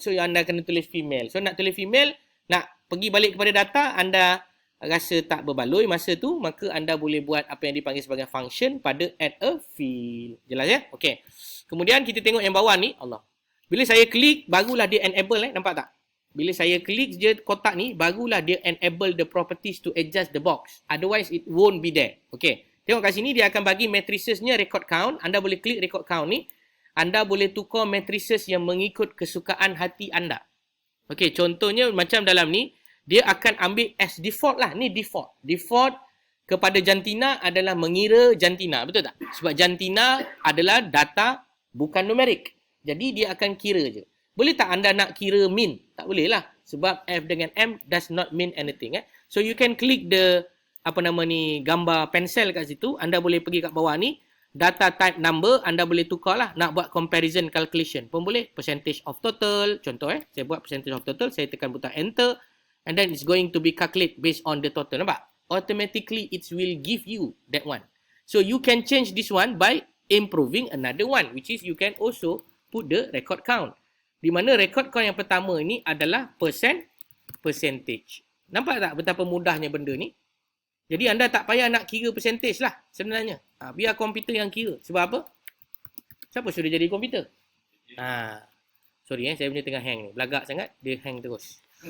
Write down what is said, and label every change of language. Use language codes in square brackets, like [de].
[ms] So, anda kena tulis female. So, nak tulis female, nak pergi balik kepada data, anda rasa tak berbaloi masa tu, maka anda boleh buat apa yang dipanggil sebagai function pada add a field. Jelas ya? Okey. Kemudian kita tengok yang bawah ni, Allah. Bila saya klik, barulah dia enable nampak tak? Bila saya klik je kotak ni, barulah dia [en] enable the properties to adjust the box. Otherwise, it won't be there. [ms] Okey. Tengok kat sini, dia akan bagi matrisesnya record count. Anda boleh klik record count ni. Anda boleh tukar matrices yang mengikut kesukaan hati anda. Okey, contohnya macam dalam ni, dia akan ambil as default lah. Ni default. Default kepada jantina adalah mengira jantina. Betul tak? Sebab jantina adalah data bukan numerik. Jadi dia akan kira je. Boleh tak anda nak kira min? Tak boleh lah. Sebab F dengan M [en] does not mean anything. So you can click the [ms] gambar pensel kat situ. Anda boleh pergi kat bawah ni. Data type number. Anda boleh tukar lah. Nak buat comparison calculation pun boleh. Percentage of total. Contoh saya buat percentage of total. Saya tekan butang enter. [en] And then it's going to be calculated based on the total. Nampak? Automatically, it will give you that one. So, you can change this one by improving another one. Which is, you can also put the record count. [ms] Di mana record count yang pertama ni adalah percentage. Nampak tak betapa mudahnya benda ni? Jadi, anda tak payah nak kira percentage lah sebenarnya. Biar komputer yang kira. Sebab apa? Siapa sudah jadi komputer? Sorry saya punya tengah hang ni. Belagak sangat, dia hang terus.